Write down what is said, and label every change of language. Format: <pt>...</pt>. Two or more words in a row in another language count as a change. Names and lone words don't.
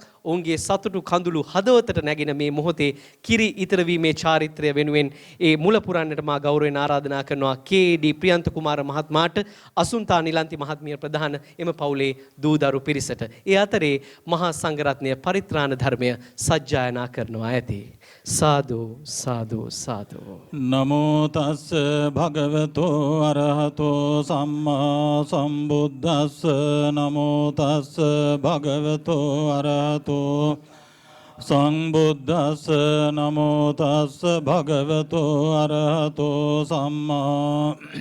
<si>ඔවුන්ගේ සතුටු කඳුළු හදවතට නැගෙන මේ මොහොතේ කිරි ඉතර වීමේ චාරිත්‍රය වෙනුවෙන් ඒ මුල පුරන්නට මා ගෞරවයෙන් ආරාධනා කරනවා කේ.ඩී. ප්‍රියන්ත කුමාර මහත්මයාට අසුන්තා නිලන්ති මහත්මිය ප්‍රධාන එම පවුලේ දූදරු පිරිසට. ඒ අතරේ මහා සංඝරත්නය පරිත්‍රාණ ධර්මය සජ්ජායනා කරනවා ඇති. සාදු සාදු සාදු.</si> <pi>නමෝ තස්ස භගවතෝ අරහතෝ සම්මා සම්බුද්දස්ස නමෝ තස්ස භගවතෝ අරහතෝ සංබුද්දස්ස නමෝ තස්ස භගවතෝ අරහතෝ සම්මා</pi>